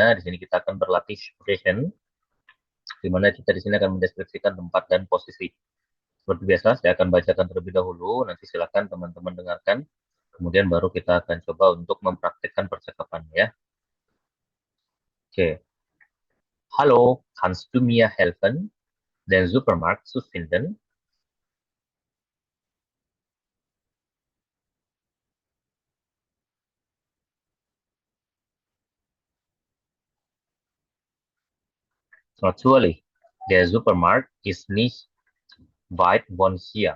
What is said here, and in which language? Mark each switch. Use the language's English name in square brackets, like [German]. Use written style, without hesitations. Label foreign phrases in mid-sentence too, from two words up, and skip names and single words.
[Indonesian] Di sini kita akan berlatih sprechen, di mana kita di sini akan mendeskripsikan tempat dan posisi. Seperti biasa, saya akan bacakan terlebih dahulu. Nanti silakan teman-teman dengarkan. Kemudian baru kita akan coba untuk mempraktikkan percakapannya ya. Oke. [German] Hallo, kannst du mir helfen, den Supermarkt zu finden? Natürlich, der Supermarkt ist nicht weit von hier.